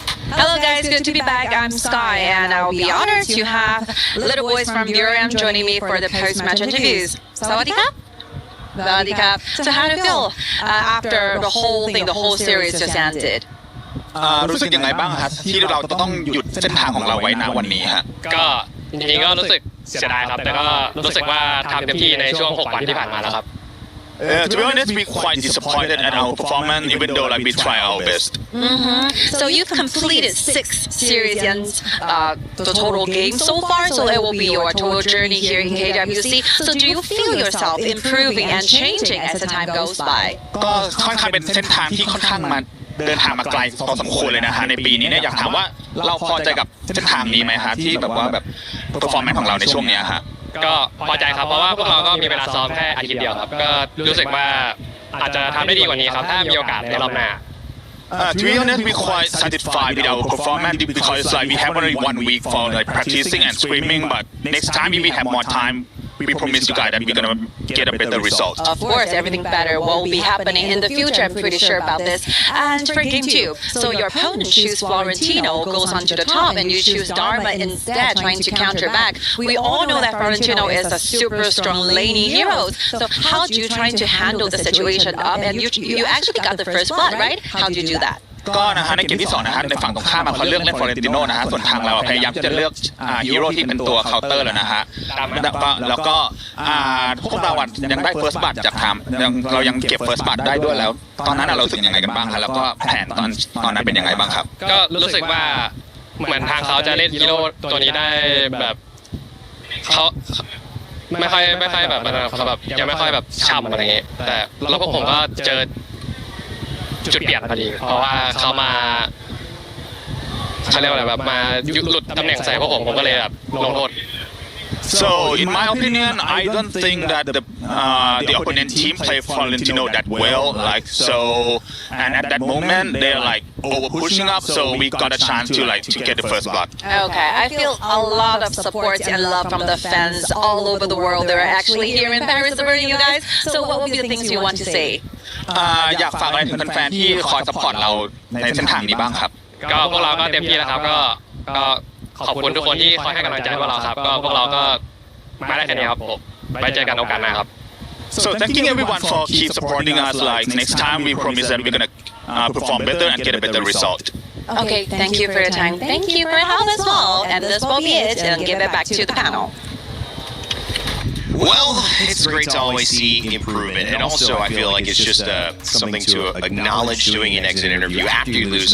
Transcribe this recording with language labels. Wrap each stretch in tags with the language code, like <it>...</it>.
<en>Hello guys, good to be back. I'm Sky and I'll be honored to have Little Boys from Buriram joining me for the post-match interviews.</en> <th>Sawadee Kap? Sawadee Kap.</th> <en>So how do you feel after the whole thing, the whole series just ended?</en> <th>รู้สึกยังไงบ้างครับที่เราจะต้องหยุดเส้นทางของเราไว้ณวันนี้ฮะ ก็จริงๆก็รู้สึกเสียดายครับแต่ก็รู้สึกว่าทำเต็มที่ในช่วง6 วันที่ผ่านมาแล้วครับ</th> <en>To be honest, we're quite disappointed at our performance, even though we try our best. So you've completed 6 series and the total game so far, so it will be your total journey here in KWC. So do you feel yourself improving and changing as the time goes by?</en> <th>ก็ค่อนข้างเป็นเส้นทางที่ค่อนข้างมาเดินทางมาไกลพอสมควรเลยนะฮะในปีนี้เนี่ยอยากถามว่าเราพอใจกับเส้นทางนี้ไหมฮะที่แบบว่าแบบ performance ของเราในช่วงเนี้ยฮะ ก็พอใจครับเพราะว่าพวกเราก็มีเวลาซ้อมแค่อาทิตย์เดียวครับก็รู้สึกว่าอาจจะทำได้ดีกว่านี้ครับถ้ามีโอกาสในรอบหน้า</th> <en>To be honest, we're quite satisfied with our performance because we have only 1 week for practicing and screaming, but next time if we have more time, we promise you guys that we're gonna get a better result. Of course, everything better will be happening in the future. I'm pretty sure about this. And for game 2, so your opponent choose Florentino, goes on to the top, and you choose Dharma instead, trying to counter back. We all know that Florentino is a super strong laning hero. So how do you try to handle the situation up? And you actually got the first blood, right? How do you do that?</en> <th>ก็นะฮะในเกมที่2นะฮะในฝั่งตรงข้ามเขาเลือกเล่นฟลอเรนติโน่นะฮะส่วนทางเราพยายามจะเลือกฮีโร่ที่เป็นตัวเคาน์เตอร์แล้วนะฮะแล้วก็พวกเรายังได้เฟิร์สบัตจากทามเรายังเก็บเฟิร์สบัตได้ด้วยแล้วตอนนั้นเรารู้สึกยังไงกันบ้างครับแล้วก็แผนตอนนั้นเป็นยังไงบ้างครับ ก็รู้สึกว่าเหมือนทางเขาจะเล่นฮีโร่ตัวนี้ได้แบบเขาไม่ค่อยแบบเขาแบบยังไม่ค่อยแบบช่ำอะไรเงี้ยแต่แล้วพวกผมก็เจอจุดเปลี่ยนพอดีเพราะว่าเขา เขาเรียกว่าอะไรแบบมาหลุดตำแหน่งใส่พวกผมก็เลยแบบลงโทษ</th> <en>So in my opinion, I don't think that the opponent team played Florentino that well. Like so, and at that moment they're like over pushing up, so we got a chance to get the first blood. Okay, I feel a lot of support and love from the fans all over the world. They're actually here in Paris supporting you guys. So what would be the things you want to say?</en> <th>อยากฝากอะไรถึงแฟนๆที่คอยซัพพอร์ตเราในเส้นทางนี้บ้างครับ ก็พวกเราก็เต็มที่แล้วครับก็ขอบคุณทุกคนที่คอยให้กำลังใจพวกเราครับก็พวกเราก็มาได้แค่นี้ครับผมไว้เจอกันโอกาสหน้าครับ</th> <en>So thanking everyone for keep supporting us. Like next time, we promise that we're gonna perform better and get a better result. Okay, thank you for your time. Thank you for your help as well. And this will be it, and give it back to the panel. Well, it's great to always see improvement, and also I feel like it's just something to acknowledge doing an exit interview after you lose.</en>